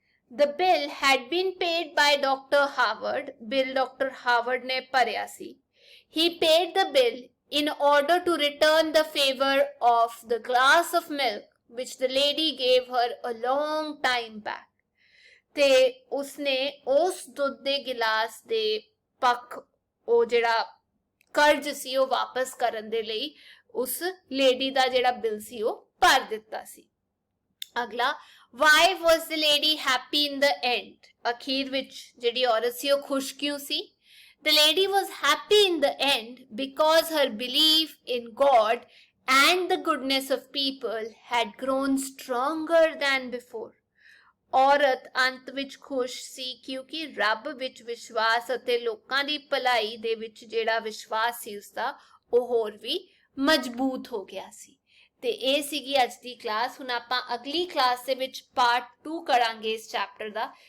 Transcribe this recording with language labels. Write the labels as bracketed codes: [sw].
[en] The bill had been paid by Dr. Howard. [pa] Bill doctor Harvard ਨੇ ਭਰਿਆ ਸੀ। [en] He paid the bill in order to return the favor of the glass of milk which the lady gave her a long time back. [pa] ਤੇ ਉਸਨੇ ਉਸ ਦੁੱਧ ਦੇ glass ਦੇ ਪੱਖ ਉਹ ਜਿਹੜਾ ਕਰਜ਼ ਸੀ ਉਹ ਵਾਪਸ ਕਰਨ ਦੇ ਲਈ ਉਸ ਲੇਡੀ ਦਾ ਜਿਹੜਾ ਬਿੱਲ ਸੀ ਉਹ ਭਰ ਦਿੱਤਾ ਸੀ। [en] ਅਗਲਾ, why was the lady happy in the end? [pa] ਅਖੀਰ ਵਿੱਚ ਜਿਹੜੀ ਔਰਤ ਸੀ ਉਹ ਖੁਸ਼ ਕਿਉਂ ਸੀ? [en] The lady was happy in the end because her belief in God and the goodness of people had grown stronger than before. [pa] ਔਰਤ ਅੰਤ ਵਿੱਚ ਖੁਸ਼ ਸੀ ਕਿਉਂਕਿ ਰੱਬ ਵਿੱਚ ਵਿਸ਼ਵਾਸ ਅਤੇ ਲੋਕਾਂ ਦੀ ਭਲਾਈ ਦੇ ਵਿੱਚ ਜਿਹੜਾ ਵਿਸ਼ਵਾਸ ਸੀ ਉਸਦਾ ਉਹ ਹੋਰ ਵੀ ਮਜ਼ਬੂਤ ਹੋ ਗਿਆ ਸੀ। ਤੇ ਇਹ ਸੀਗੀ ਅੱਜ ਦੀ ਕਲਾਸ। ਹੁਣ ਆਪਾਂ ਅਗਲੀ ਕਲਾਸ ਦੇ ਵਿੱਚ ਪਾਰਟ 2 ਕਰਾਂਗੇ ਇਸ ਚੈਪਟਰ ਦਾ।